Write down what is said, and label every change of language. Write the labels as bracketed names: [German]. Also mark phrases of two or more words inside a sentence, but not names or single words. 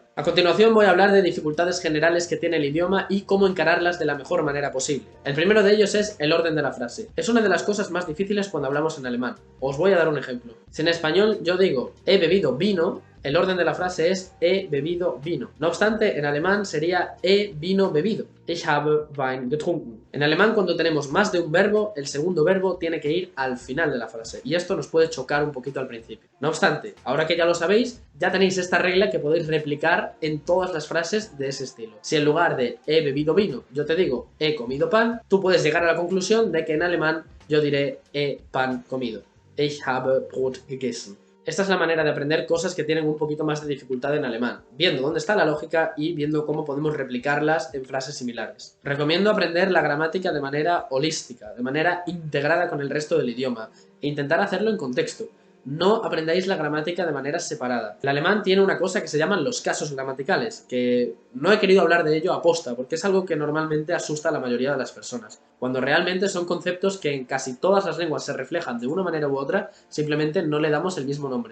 [Spanish] A continuación voy a hablar de dificultades generales que tiene el idioma y cómo encararlas de la mejor manera posible. El primero de ellos es el orden de la frase. Es una de las cosas más difíciles cuando hablamos en alemán. Os voy a dar un ejemplo. Si en español yo digo he bebido vino, el orden de la frase es he bebido vino. No obstante, en alemán sería he vino bebido. [German] Ich habe Wein getrunken. [Spanish] En alemán, cuando tenemos más de un verbo, el segundo verbo tiene que ir al final de la frase. Y esto nos puede chocar un poquito al principio. No obstante, ahora que ya lo sabéis, ya tenéis esta regla que podéis replicar en todas las frases de ese estilo. Si en lugar de he bebido vino, yo te digo he comido pan, tú puedes llegar a la conclusión de que en alemán yo diré he pan comido. [German] Ich habe Brot gegessen. [Spanish] Esta es la manera de aprender cosas que tienen un poquito más de dificultad en alemán, viendo dónde está la lógica y viendo cómo podemos replicarlas en frases similares. Recomiendo aprender la gramática de manera holística, de manera integrada con el resto del idioma, e intentar hacerlo en contexto. No aprendáis la gramática de manera separada. El alemán tiene una cosa que se llaman los casos gramaticales, que no he querido hablar de ello aposta, porque es algo que normalmente asusta a la mayoría de las personas, cuando realmente son conceptos que en casi todas las lenguas se reflejan de una manera u otra, simplemente no le damos el mismo nombre.